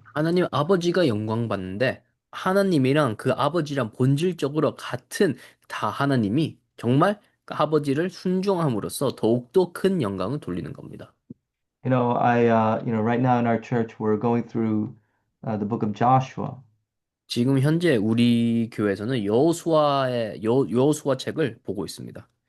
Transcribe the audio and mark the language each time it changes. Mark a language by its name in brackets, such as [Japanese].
[Korean] 하나님 아버지가 영광 받는데 하나님이랑 그 아버지랑 본질적으로 같은 다 하나님이 정말 그 아버지를 순종함으로써 더욱더 큰 영광을 돌리는 겁니다. [English] Right now in our church, we're going through the book of Joshua. [Korean] 지금 현재 우리 교회에서는 여호수아 책을 보고 있습니다.